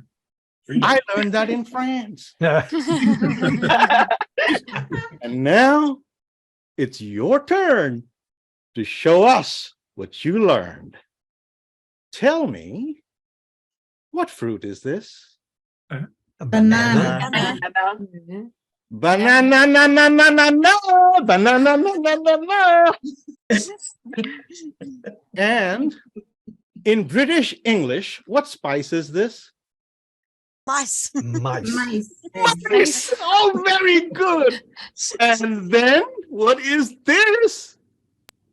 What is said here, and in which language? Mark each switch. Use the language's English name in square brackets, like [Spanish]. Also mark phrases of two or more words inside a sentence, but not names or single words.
[English] I learned that in France. And now it's your turn to show us what you learned. Tell me, what fruit is this? A banana. Banana, na, na, na, na, na, banana, na, na, na, na. And in British English, what spice is this? Mice. Mice. Mice. Oh, very good. And then what is this?